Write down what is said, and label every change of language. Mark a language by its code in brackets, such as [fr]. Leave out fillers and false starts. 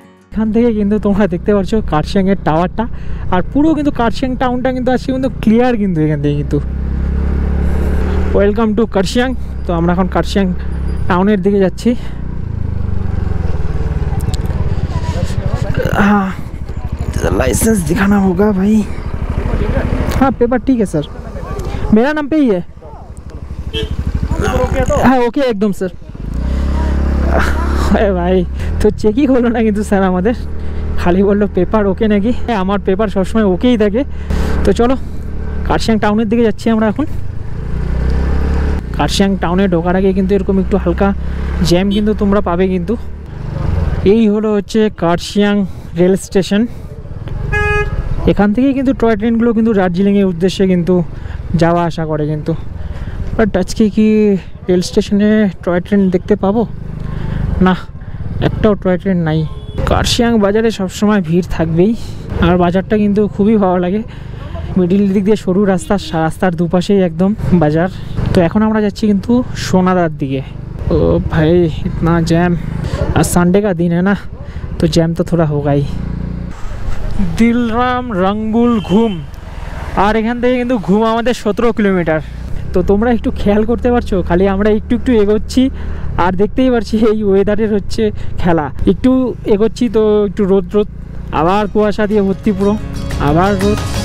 [bn] এখান থেকে কিন্তু তোমরা দেখতে পাচ্ছ কার্শিয়াংয়ের টাওয়ারটা, আর পুরো কিন্তু কার্শিয়াং টাউনটা কিন্তু আজকে কিন্তু ক্লিয়ার কিন্তু এখান থেকে কিন্তু। Welcome to Kurseong. তো আমরা এখন কার্শিয়াং টাউনের দিকে যাচ্ছি। [hi] लाइसेंस दिखाना होगा भाई। हाँ पेपर ठीक है सर, मेरा नाम पे ही है। हाँ ओके एकदम सर। [bn] ভাই তো চেকই হলো না কিন্তু স্যার আমাদের, খালি বললো পেপার ওকে নাকি। আমার পেপার সবসময় ওকেই থাকে। তো চলো কার্শিয়াং টাউনের দিকে যাচ্ছি আমরা এখন। কার্শিয়াং টাউনে ঢোকার আগে কিন্তু এরকম একটু হালকা জ্যাম কিন্তু তোমরা পাবে কিন্তু। এই হলো হচ্ছে কার্শিয়াং রেল স্টেশন। এখান থেকেই কিন্তু টয় ট্রেনগুলো কিন্তু দার্জিলিংয়ের উদ্দেশ্যে কিন্তু যাওয়া আসা করে কিন্তু। বাট আজকে কি রেল স্টেশনে টয় ট্রেন দেখতে পাবো না, একটাও টয় ট্রেন নাই। কার্শিয়াং বাজারে সবসময় ভিড় থাকবেই, আর বাজারটা কিন্তু খুবই ভালো লাগে। মিডিল দিক দিয়ে সরু রাস্তার দুপাশেই একদম বাজার। তো এখন আমরা যাচ্ছি কিন্তু সোনাদার দিকে। ও ভাই [hi] ইতনা জ্যাম, আর संडे का दिन है ना तो जैम तो थोड़ा होगा ही। [bn] দিলরাম রঙ্গুল ঘুম, আর এখান থেকে কিন্তু ঘুম আমাদের 17 কিলোমিটার। তো তোমরা একটু খেয়াল করতে পারছো, খালি আমরা একটু একটু এগোচ্ছি আর দেখতেই পাচ্ছি এই ওয়েদারের হচ্ছে খেলা। একটু এগোচ্ছি তো একটু রোদ রোদ, আবার কুয়াশা দিয়ে ভর্তি পুরো, আবার রোদ।